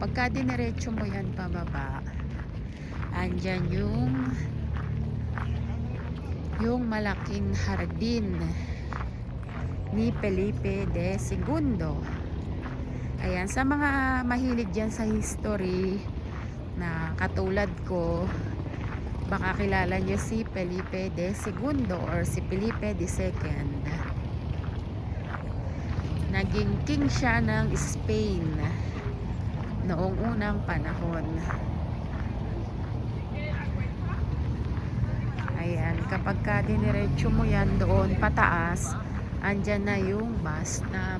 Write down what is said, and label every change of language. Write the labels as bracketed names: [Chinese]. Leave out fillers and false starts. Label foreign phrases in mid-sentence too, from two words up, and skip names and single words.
[Filipino] Pagka diniretso mo yan pababa, andyan yung malaking hardin ni Felipe de Segundo. Ayan, sa mga mahilig dyan sa history na katulad ko, baka kilala nyo si Felipe de Segundo or si Felipe de Second. Naging king siya ng Spain noong unang panahon. Ayan, kapag ka diniretso mo yan doon pataas, andyan na yung [English] bus stop.